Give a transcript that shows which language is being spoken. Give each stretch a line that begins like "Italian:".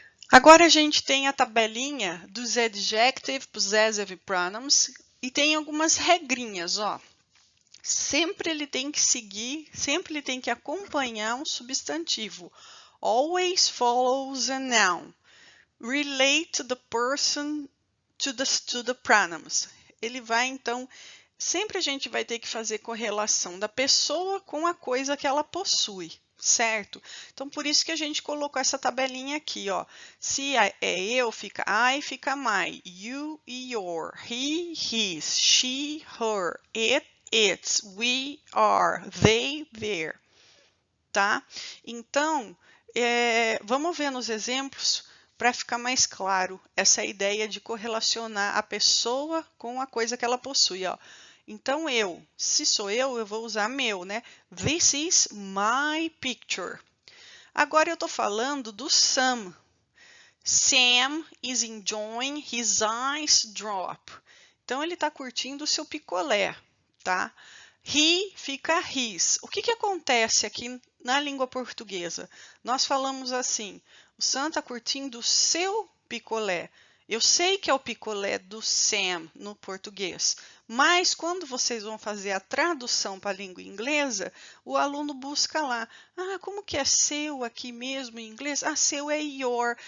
Portuguese: Agora a gente tem a tabelinha dos adjective possessive pronouns e tem algumas regrinhas, ó. Sempre ele tem que seguir, sempre ele tem que acompanhar um substantivo.
English: Always follows a noun. Relate the person to the pronouns.
Portuguese: Ele vai, então, sempre a gente vai ter que fazer correlação da pessoa com a coisa que ela possui, certo? Então, por isso que a gente colocou essa tabelinha aqui, ó. Se é eu, fica I, fica my, you e your, he, his, she, her, it, its, we, are, they, their, tá? Então, vamos ver nos exemplos para ficar mais claro essa ideia de correlacionar a pessoa com a coisa que ela possui, ó. Então, se sou eu vou usar meu, né?
English: This is my picture.
Portuguese: Agora eu estou falando do Sam.
English: Sam is enjoying his ice drop.
Portuguese: Então, ele está curtindo o seu picolé, tá? He fica his. O que acontece aqui na língua portuguesa? Nós falamos assim, o Sam está curtindo o seu picolé. Eu sei que é o picolé do Sam no português, mas quando vocês vão fazer a tradução para a língua inglesa, o aluno busca lá, como que é seu aqui mesmo em inglês? Seu é your.